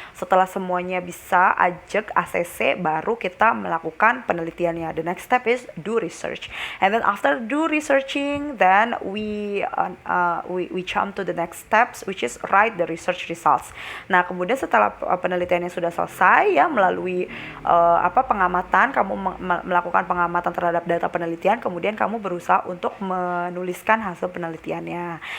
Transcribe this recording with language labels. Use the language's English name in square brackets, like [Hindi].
[Indonesian] Setelah semuanya bisa ajak ACC, baru kita melakukan penelitiannya. [English] The next step is do research, and then after do researching, then we jump to the next steps, which is write the research results. [Indonesian] Nah, kemudian setelah penelitiannya sudah selesai ya, melalui pengamatan, kamu melakukan pengamatan terhadap data penelitian, kemudian kamu berusaha untuk menuliskan hasil penelitiannya.